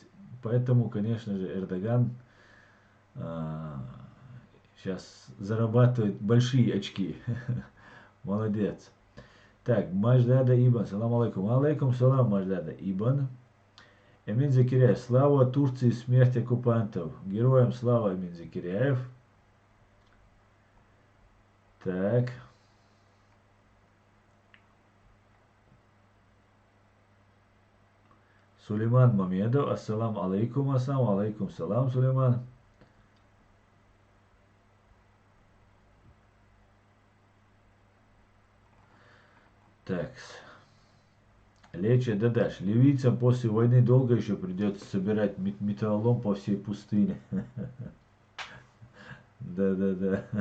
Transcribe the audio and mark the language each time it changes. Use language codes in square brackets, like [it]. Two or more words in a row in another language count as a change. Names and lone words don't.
[ru] Поэтому, конечно же, Эрдоган сейчас зарабатывает большие очки. Молодец. Так, Маждада Ибн, [ar] سلام عليكم. عليكم سلام, [ru] Маждада Ибн. Эмин Закиряев, слава Турции, смерть оккупантов. Героям слава, Эмин Закиряев. Так. Сулейман Мамедов, [ar] السلام عليكم، السلام عليكم، سلام, [ru] Сулейман. Так. Леча Дадаш. Ливийцам после войны долго еще придется собирать металлолом по всей пустыне. Да-да-да.